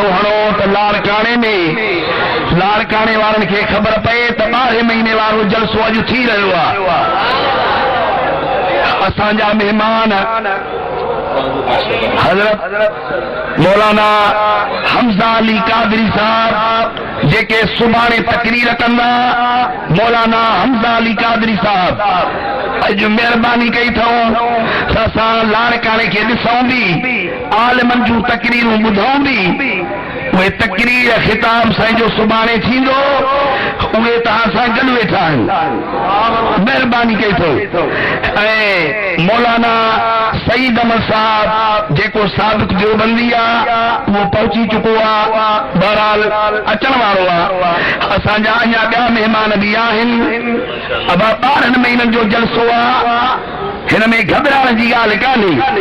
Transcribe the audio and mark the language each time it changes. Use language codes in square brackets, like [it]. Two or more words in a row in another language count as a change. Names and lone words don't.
[sd] ہڑو تو لاڑکانے میں لاڑکانے والن کے خبر پئے تو 12 مہینے وارو جلسو اج تھی رہیو اسانجا مہمان حضرت مولانا حمزہ علی قادری صاحب جے سبھانے تقریر کندا مولانا حمزہ علی قادری صاحب اج مہربانی کئی تھو سسا لاڑکانے کے ॾिसूं بھی عالمن جو تقریروں ॿुधूं بھی وہ تقریر خطاب سائیں جو سبھانے تھیندو उहे तव्हां सां गॾु वेठा आहिनि महिरबानी कई थो ऐं मौलाना सईद अहमद साहब जेको साबिक़ देवबंदी आहे उहो पहुची चुको आहे बहरहाल अचण वारो आहे असांजा अञा ॿिया महिमान बि आहिनि अब 12 महीननि जो जलसो आहे हिन में घबराइण जी ॻाल्हि कान्हे।